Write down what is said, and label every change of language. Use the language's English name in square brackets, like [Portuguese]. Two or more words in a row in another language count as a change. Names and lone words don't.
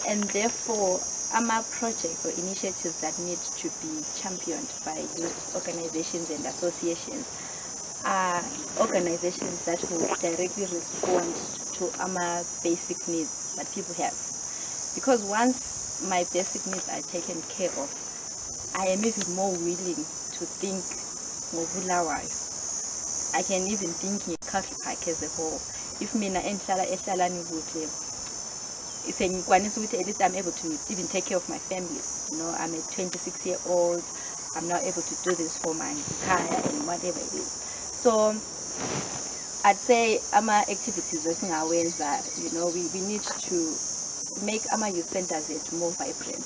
[English] And therefore, projects or initiatives that need to be championed by youth organizations and associations are organizations that will directly respond to basic needs that people have. Because once my basic needs are taken care of, I am even more willing to think more. I can even think in culture park as a whole. [Zulu] If mina eshalani kuhle, [English] at least I'm able to even take care of my family. You know, I'm a 26-year-old. I'm now able to do this for my kaya and whatever it is. So I'd say activities you know, we need to make youth centers more vibrant.